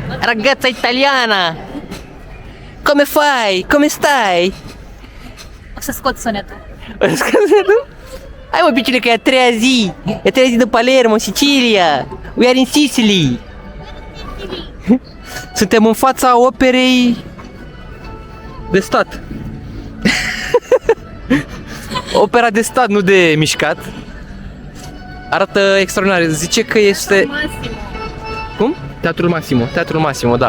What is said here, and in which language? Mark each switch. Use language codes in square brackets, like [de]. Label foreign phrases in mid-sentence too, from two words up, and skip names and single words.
[it] ragazza italiana! Come fai? Come stai? [ro] O să scot sunetul. Scuze, nu? Hai mă, piciule, că e a treia zi! E a treia zi de Palermo, Sicilia! [en] We are in Sicily! [ro] Suntem în fața operei de stat. Opera de stat, nu de mișcat. Arată extraordinar. Zice că este... Massimo. Cum? Teatrul Massimo, da.